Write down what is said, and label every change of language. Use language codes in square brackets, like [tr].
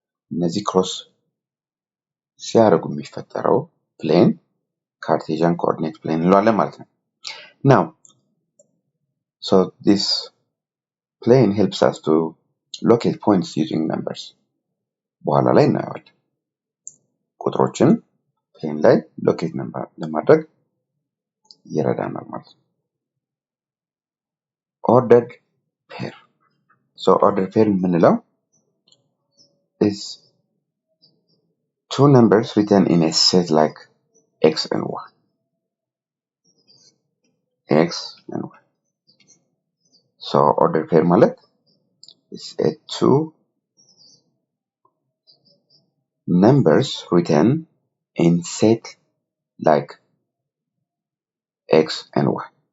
[am] እነዚህ ክሮስ ሲያደርጉ የሚፈጠረው plane Cartesian coordinate plane እንለዋለን ማለት ነው። [en] Now, so this plane helps us to locate points using numbers. [am] በኋላ ላይ እናየዋለን። ቁጥሮችን plane ላይ locate ለማድረግ ይረዳናል ማለት ነው። [en] Ordered pair. So ordered pair [am] ምንለው [en] is two numbers written in a set like x and y. X and y. So ordered pair [am] ማለት [en] is a two numbers written in set like x and y.